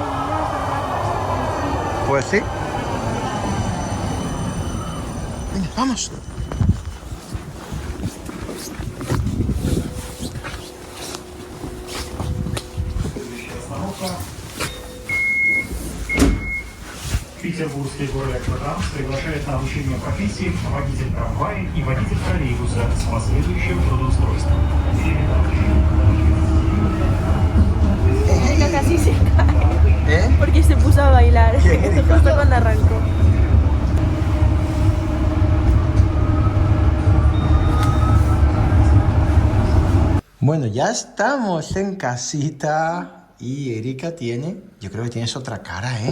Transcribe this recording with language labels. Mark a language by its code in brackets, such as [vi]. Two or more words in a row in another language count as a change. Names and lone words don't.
[es] Pues sí. Venga, vamos. [ru] Петербургский горэлектротранс приглашает на обучение профессии водитель трамвая и водитель троллейбуса с последующим трудоустройством. [es] Erika casi se cae ¿Eh? porque se puso a bailar justo cuando arrancó. Bueno, ya estamos en casita y Erika tiene, yo creo que tienes otra cara, ¿eh?